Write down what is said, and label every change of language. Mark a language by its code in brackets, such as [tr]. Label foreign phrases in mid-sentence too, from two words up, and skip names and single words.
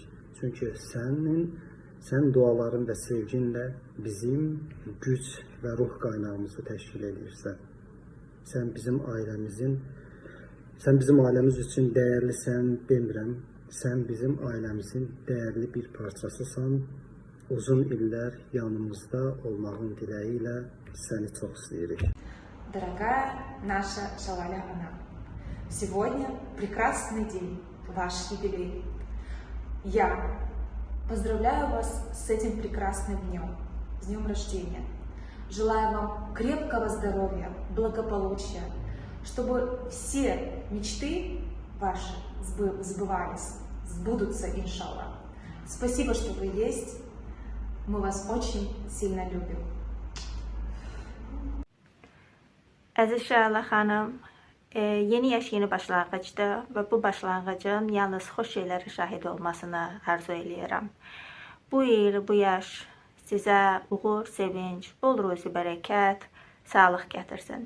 [az] Çünki sən duaların və sevginlə bizim güc və ruh qaynağımızı təşkil edirsən. Sən bizim ailəmiz üçün dəyərlisən demirəm. Sən bizim ailəmizin dəyərli bir parçasısan. Uzun illər yanımızda olmağın diləyi ilə səni çox istəyirik. [ru] Дорогая наша Шалаля Ханам, сегодня прекрасный день, ваш юбилей. Я поздравляю вас с этим прекрасным днем, с днем рождения. Желаю вам крепкого здоровья, благополучия, чтобы все мечты ваши сбывались, сбудутся, иншаллах. Спасибо, что вы есть. Мы вас очень sильно любим. [az] Əziz Şəlalə xanım, yeni yaş yeni başlanğıcdır və bu başlanğıcın yalnız xoş şeylərə şahid olmasını arzu edirəm. Bu il, bu yaş sizə uğur, sevinç, bol ruzi bərəkət, sağlıq gətirsin.